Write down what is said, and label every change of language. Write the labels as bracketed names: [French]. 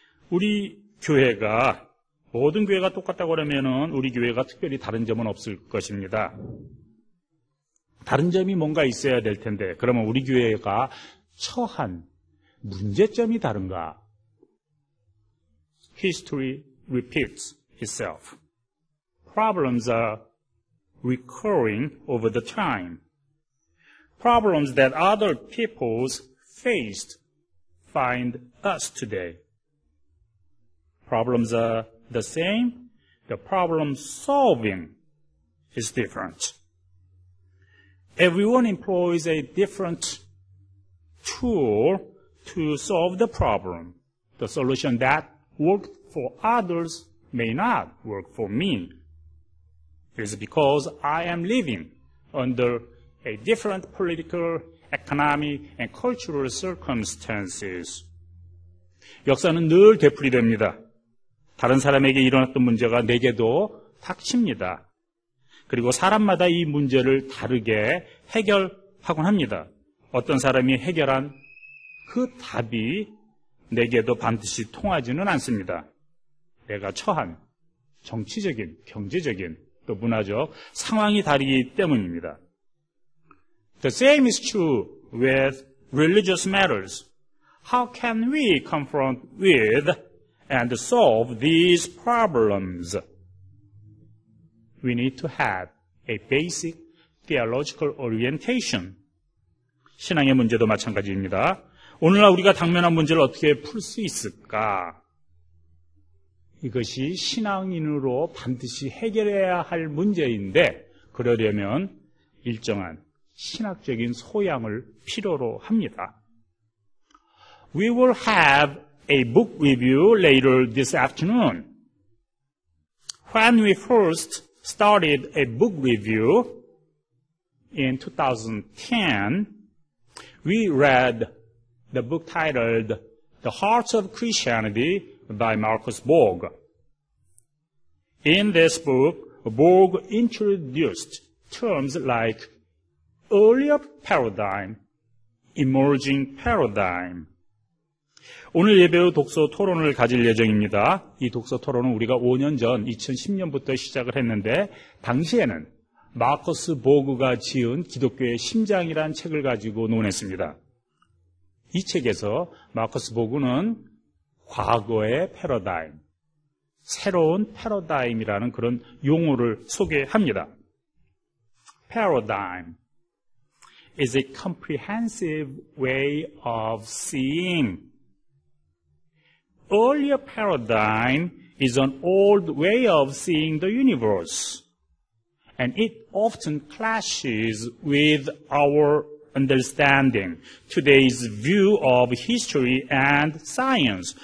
[Korean] 우리 교회가 모든 교회가 똑같다고 하면은 우리 교회가 특별히 다른 점은 없을 것입니다. 다른 점이 뭔가 있어야 될 텐데 그러면 우리 교회가 처한 문제점이 다른가? [English] History repeats itself. Problems are recurring over the time. Problems that other peoples faced find us today. Problems are the same. The problem solving is different. Everyone employs a different tool to solve the problem. The solution that worked for others may not work for me. It is because I am living under a different political, economic, and cultural circumstances. [Korean] 역사는 늘 되풀이됩니다. 다른 사람에게 일어났던 문제가 내게도 닥칩니다. 그리고 사람마다 이 문제를 다르게 해결하곤 합니다. 어떤 사람이 해결한 그 답이 내게도 반드시 통하지는 않습니다. 내가 처한 정치적인, 경제적인, 또 문화적 상황이 다르기 때문입니다. [English] The same is true with religious matters. How can we confront with and solve these problems? We need to have a basic theological orientation. [Korean] 신앙의 문제도 마찬가지입니다. 오늘날 우리가 당면한 문제를 어떻게 풀 수 있을까? 이것이 신앙인으로 반드시 해결해야 할 문제인데 그러려면 일정한 신학적인 소양을 필요로 합니다. [English] We will have a book review later this afternoon. When we first started a book review in 2010, we read the book titled The Heart of Christianity by Marcus Borg. In this book, Borg introduced terms like earlier paradigm, emerging paradigm. [Korean] 오늘 예배 후 독서 토론을 가질 예정입니다. 이 독서 토론은 우리가 5년 전 2010년부터 시작을 했는데 당시에는 마커스 보그가 지은 기독교의 심장이라는 책을 가지고 논했습니다. 이 책에서 마커스 보그는 과거의 패러다임, 새로운 패러다임이라는 그런 용어를 소개합니다. [English] Paradigm is a comprehensive way of seeing. Earlier paradigm is an old way of seeing the universe, and it often clashes with our understanding, today's view of history and science.